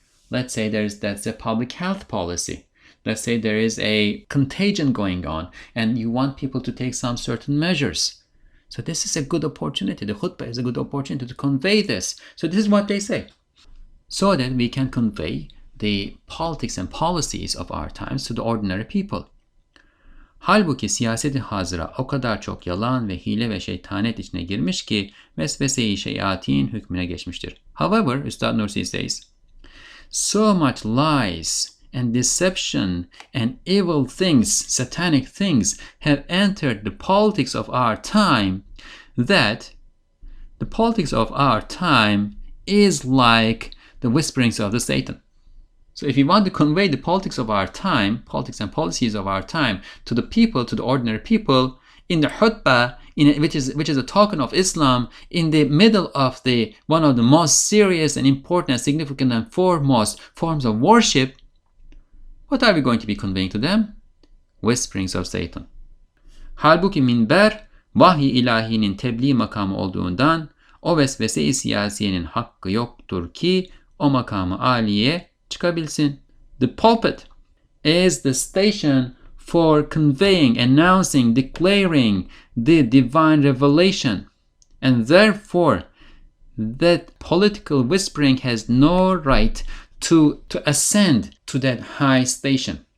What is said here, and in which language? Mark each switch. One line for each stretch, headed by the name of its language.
English: Let's say that's a public health policy. Let's say there is a contagion going on and you want people to take some certain measures. So this is a good opportunity. The khutbah is a good opportunity to convey this. So this is what they say. so that we can convey the politics and policies of our times to the ordinary people.
Turkish: Halbuki siyaseti hazıra o kadar çok yalan ve hile ve şeytanet içine girmiş ki vesvese-i şeyatin hükmüne geçmiştir.
English: However, Üstad Nursi says, so much lies and deception and evil things, satanic things, have entered the politics of our time that the politics of our time is like the whisperings of the Satan. So if you want to convey the politics of our time, politics and policies of our time to the people, to the ordinary people, in the khutbah, which is a token of Islam, in the middle of one of the most serious and important and significant and foremost forms of worship, what are we going to be conveying to them? Whisperings of Satan.
Turkish: Halbuki minber, vahiy ilahinin tebliğ makamı olduğundan, o vesvese-i siyasiyenin hakkı yoktur ki o makamı aliye çıkabilsin.
English: The pulpit is the station for conveying, announcing, declaring the divine revelation. And therefore, that political whispering has no right to ascend to that high station.